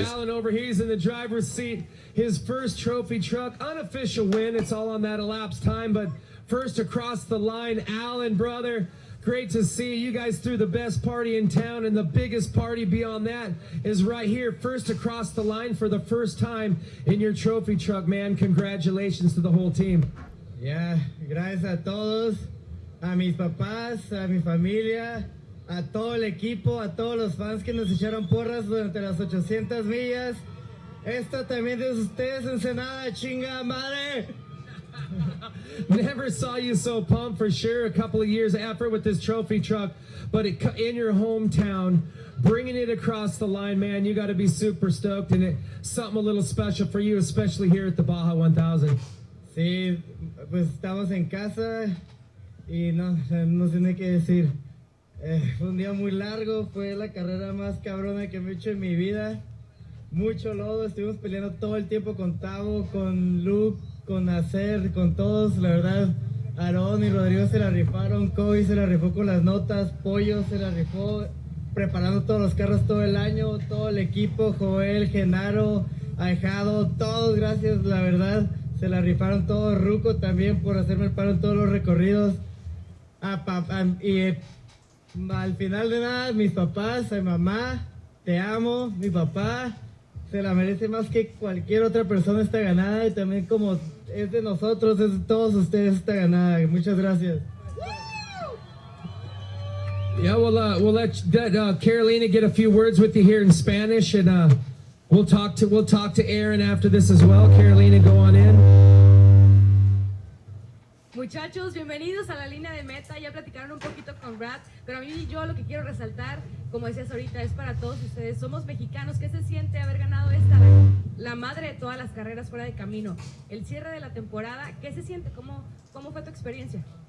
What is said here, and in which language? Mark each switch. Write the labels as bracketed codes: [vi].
[en] with Alan over here. He's in the driver's seat. His first trophy truck, unofficial win. It's all on that elapsed time, but first across the line, Alan, brother. Great to see you guys threw the best party in town, and the biggest party beyond that is right here, first across the line for the first time in your trophy truck, man. Congratulations to the whole team. [es] Yeah, gracias a todos, a mis papás, a mi familia, a todo el equipo, a todos los fans que nos echaron porras durante las 800 millas. Esto también es de ustedes, Ensenada, chinga madre. [en] Never saw you so pumped for sure. A couple of years effort with this trophy truck, but in your hometown, bringing it across the line, man, you got to be super stoked, and it's something a little special for you, especially here at the Baja 1000. [es] Sí, pues estamos en casa y no sé ni qué decir. Fue un día muy largo, fue la carrera más cabrona que me he hecho en mi vida. Mucho lodo, estuvimos peleando todo el tiempo con Tavo, con Luke, con Nasser, con todos. La verdad, Aarón y Rodrigo se la rifaron, Kobe se la rifó con las notas, Pollo se la rifó preparando todos los carros todo el año, todo el equipo, Joel, Genaro, Ahijado, todos, gracias, la verdad, se la rifaron todos. Ruco también por hacerme el paro en todos los recorridos. Y al final de nada, mis papás, a mi mamá, te amo, mi papá, se la merece más que cualquier otra persona esta ganada, y también como es de nosotros, es de todos ustedes esta ganada. Muchas gracias. [en] Yeah, we'll let Carolina get a few words with you here in Spanish, and we'll talk to Aaron after this as well. Carolina, go on in. [es] Muchachos, bienvenidos a la línea de meta. Ya platicaron un poquito con Brad, pero a mí yo lo que quiero resaltar, como decías ahorita, es para todos ustedes. Somos mexicanos. ¿Qué se siente haber ganado esta, la madre de todas las carreras fuera de camino? El cierre de la temporada, ¿qué se siente? ¿Cómo fue tu experiencia?